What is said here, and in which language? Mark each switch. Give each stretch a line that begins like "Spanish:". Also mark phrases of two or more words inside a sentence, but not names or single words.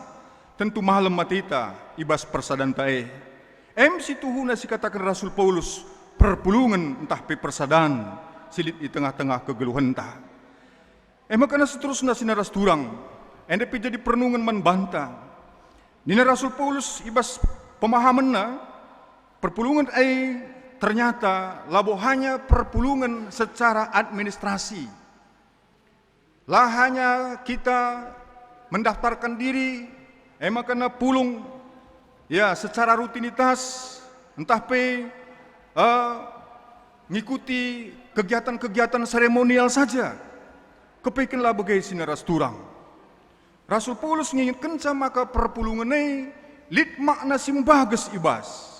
Batak Karo: Tentu malam matita ibas persadan ta si tuhu nasi katakan Rasul Paulus perpulungan entah pe persadan silit
Indonesian: di tengah-tengah
Batak Karo: kegeluhan ta. Makana seterusnya sinaras turang, ende jadi perenungan man banta. Nina Rasul Paulus ibas pemahamanna perpulungan
Indonesian: ternyata labo hanya perpulungan secara administrasi. Lah hanya kita mendaftarkan diri, makana pulung ya secara rutinitas entah ngikuti kegiatan-kegiatan seremonial saja.
Batak Karo: Kepikirlah bagai sinaras turang.
Indonesian: Rasul Paulus ngingatkan
Batak Karo: maka perpulungan lit makna simbages ibas.